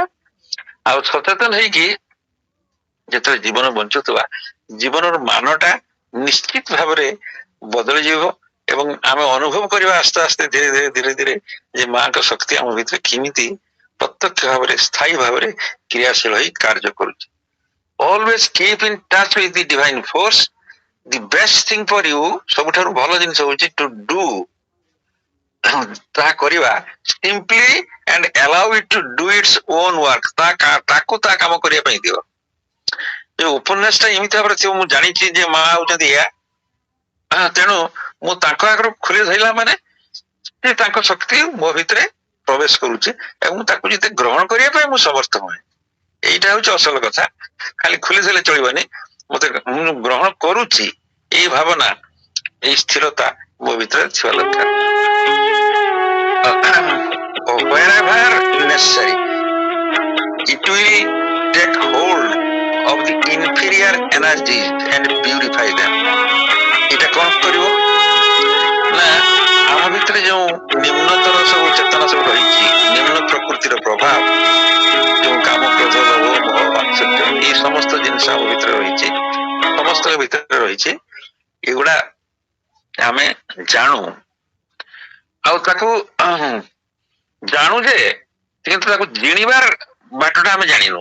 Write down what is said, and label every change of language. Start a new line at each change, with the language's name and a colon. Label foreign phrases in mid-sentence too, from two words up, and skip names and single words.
Odia: ଆଉ ସଚେତନ ହେଇକି ଯେତେବେଳେ ଜୀବନ ବଞ୍ଚୁଥିବା, ଜୀବନର ମାନଟା ନିଶ୍ଚିତ ଭାବରେ ବଦଳିଯିବ ଏବଂ ଆମେ ଅନୁଭବ କରିବା ଆସ୍ତେ ଆସ୍ତେ ଧୀରେ ଧୀରେ ଧୀରେ ଧୀରେ ଯେ ମାଙ୍କ ଶକ୍ତି ଆମ ଭିତରେ କେମିତି ପ୍ରତ୍ୟକ୍ଷ ଭାବରେ ସ୍ଥାୟୀ ଭାବରେ କ୍ରିୟାଶୀଳ ହେଇ କାର୍ଯ୍ୟ କରୁଛି।
English: Always keep in touch with the divine force। The best thing for you,
Odia: ସବୁଠାରୁ ଭଲ ଜିନିଷ ହଉଛି
English: to do,
Odia: ତାହା କରିବା
English: simply and allow it to do its own work।
Odia: ତାକୁ ତା କାମ କରିବା ପାଇଁ ଦିଅ। ଯୋଉ ଉପନ୍ୟାସଟା ଏମିତି ଭାବରେ ଥିବ, ମୁଁ ଜାଣିଛି ଯେ ମା ହଉଛନ୍ତି ଏୟା, ତେଣୁ ମୁଁ ତାଙ୍କ ଆଗରୁ ଖୋଲି ଧରିଲା ମାନେ ସେ ତାଙ୍କ ଶକ୍ତି ମୋ ଭିତରେ ପ୍ରବେଶ କରୁଛି ଏବଂ ତାକୁ ଯେତେ ଗ୍ରହଣ କରିବା ପାଇଁ ମୁଁ ସମର୍ଥ ହୁଏ। ଏଇଟା ହଉଛି ଅସଲ କଥା। ଖାଲି ଖୋଲି ଧରିଲେ ଚଳିବନି, ମତେ ମୁଁ ଗ୍ରହଣ କରୁଛି ଏଇ ଭାବନା, ଏଇ ସ୍ଥିରତା ମୋ ଭିତରେ ଥିବା ଦରକାର।
English: wherever necessary it will take hold of the inferior energies and purify them।
Odia: এটা କଣ କରିବ ନା ଆମ ଭିତରେ ଯୋଉ ନିମ୍ନତର ସବୁ ଚେତନା ସବୁ ରହିଛି, ନିମ୍ନ ପ୍ରକୃତିର ପ୍ରଭାବ, ଯୋଉ କାମ, କ୍ରୋଧ, ଲୋଭ, ମୋହ, ମାତ୍ସର୍ଯ୍ୟ, ଏଇ ସମସ୍ତ ଜିନିଷ ଆମ ଭିତରେ ରହିଛି, ସମସ୍ତଙ୍କ ଭିତରେ ରହିଛି, ଏଗୁଡା ଆମେ ଜାଣୁ ଆଉ ତାକୁ ଜାଣୁ ଯେ, କିନ୍ତୁ ତାକୁ ଜିଣିବାର ବାଟଟା ଆମେ ଜାଣିନୁ।